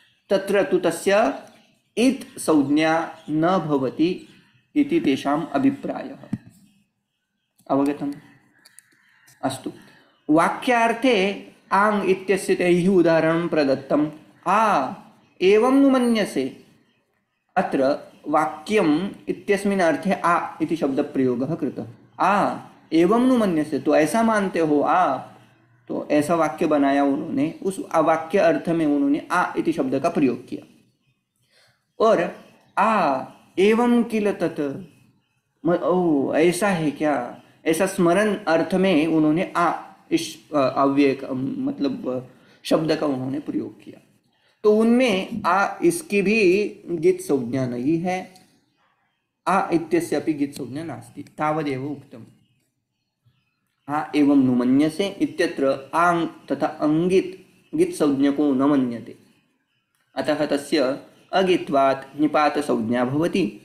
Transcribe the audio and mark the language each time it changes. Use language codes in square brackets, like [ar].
[sa] तत्र तु तस्य इत् संज्ञा न भवति इति तेषाम् अभिप्रायः। अवगतम्? अस्तु। वाक्यार्थे आङ् इत्यस्य तैः उदाहरणं प्रदत्तम्। एवं नु मन्यसे। अत्र वाक्यम् इत्यस्मिन् अर्थे आ इति शब्दप्रयोगः कृतः। एवं नु मन्यसे, [hi] तो ऐसा मानते हो तो ऐसा वाक्य बनाया उन्होंने। उस वाक्य अर्थ में उन्होंने आ इति शब्द का प्रयोग किया। और [sa] एवं किल तत्, [hi] ओ ऐसा है क्या, ऐसा स्मरण अर्थ में उन्होंने इस अव्यय मतलब शब्द का उन्होंने प्रयोग किया। तो उनमें इसकी भी गित् संज्ञा नहीं है। [sa] इत्यस्यापि गित् संज्ञा नास्ति। तावदेव उक्तम्। एवं नु मन्यसे इत्यत्र आङ् तथा अङ्गित् गित् संज्ञको न मन्यते। अतः तस्य अगित्वात् निपात संज्ञा भवति।